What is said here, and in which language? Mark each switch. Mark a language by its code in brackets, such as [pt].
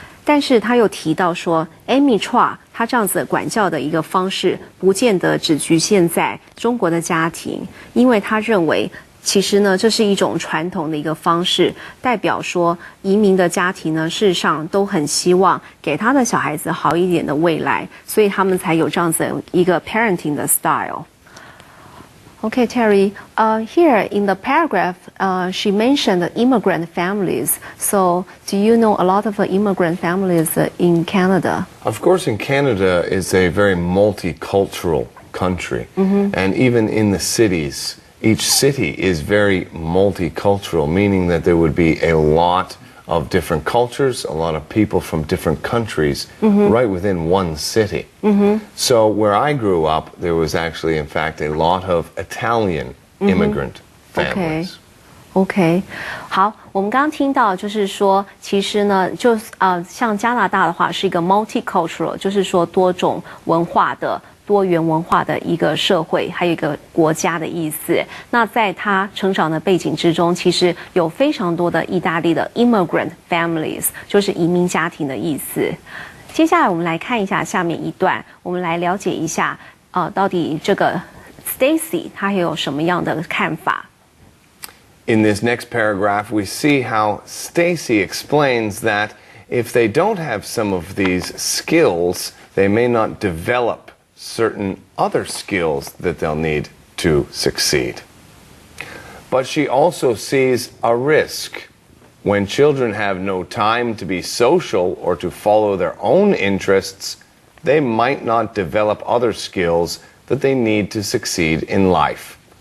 [zh] 但是他又提到说 ，Amy Chua 他这样子管教的一个方式，不见得只局限在中国的家庭，因为他认为。其实呢，这是一种传统的一个方式，代表说移民的家庭呢，事实上都很希望给他的小孩子好一点的未来，所以他们才有这样子一个 parenting 的 style. [en] Okay, Terry, here in the paragraph, she mentioned immigrant families. So, do you know a lot of immigrant families in Canada? Of course, in Canada is a very multicultural country, and even in the cities, each city is very multicultural, meaning that there would be a lot of different cultures, a lot of people from different countries right within one city. So where I grew up, there was actually, in fact, a lot of Italian immigrant families. [zh] OK， 好，我们刚刚听到就是说，其实呢，像加拿大的话是一个 multicultural， 就是说多种文化的。多元文化的一个社会，还有一个国家的意思。那在他成长的背景之中，其实有非常多的意大利的 [en] immigrant families， [zh] 就是移民家庭的意思。接下来我们来看一下下面一段，我们来了解一下，到底这个 Stacy 她有什么样的看法。 [en] In this next paragraph, we see how Stacy explains that if they don't have some of these skills, they may not develop certain other skills that they'll need to succeed. But she also sees a risk. When children have no time to be social or to follow their own interests, they might not develop other skills that they need to succeed in life.